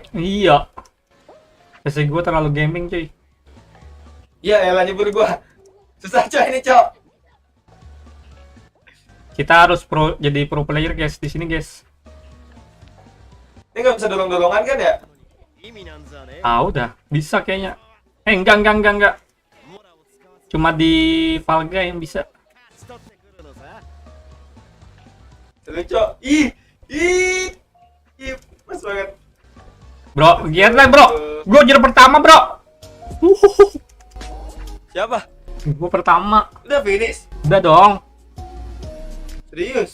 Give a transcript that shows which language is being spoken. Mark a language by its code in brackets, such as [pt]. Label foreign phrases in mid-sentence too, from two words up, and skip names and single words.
[id] Iya. PC gue terlalu gaming cuy. Iya elah nyebur gua. Susah coy ini cok. Kita harus jadi [en] pro player [id] guys di sini guys. Ini nggak bisa dorong-dorongan kan ya? [ja] 意味なんざね [id] Ah udah bisa kayaknya. Enggak. Cuma di Valga yang bisa. [ja] 勝ち取ってくるのさ [id] Seru cok. Ih, pas banget. Bro, giat lah bro. Gue juara pertama bro. Siapa? Gue pertama. Udah finish? Udah dong. Serius?